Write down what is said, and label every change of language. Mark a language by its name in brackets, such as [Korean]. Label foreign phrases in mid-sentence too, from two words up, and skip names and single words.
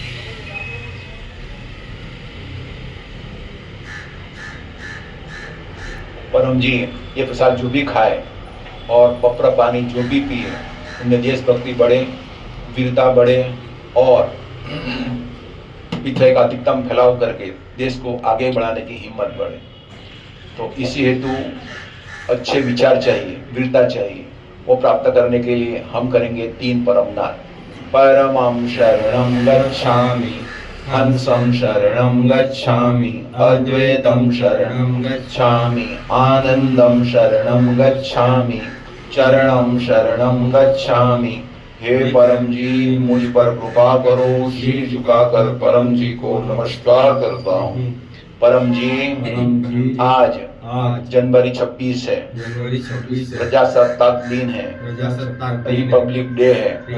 [Hindi] परम जी ये प्रसाद जो भी खाए और पपरा पानी जो भी पिए उनमें देशभक्ति बढ़े, वीरता बढ़े और पितृ का अधिकतम फैलाव करके देश को आगे बढ़ाने की हिम्मत बढ़े। तो इसी हेतु अच्छे विचार चाहिए, वीरता चाहिए। वो प्राप्त करने के लिए हम करेंगे 3 परम नाद। [Pali] परमं शरणं गच्छामि, हंसं शरणं गच्छामि, अद्वैतं शरणं गच्छामि, आनंदं शरणं गच्छामि, चरणं शरणं गच्छामि। [Hindi] हे परम जी मुझ पर कृपा करो। शीश झुकाकर परम जी को नमस्कार करता हूँ। परम जी आज जनवरी 26 है, प्रजासत्ताक दिन है, [English] Republic Day [Hindi] है।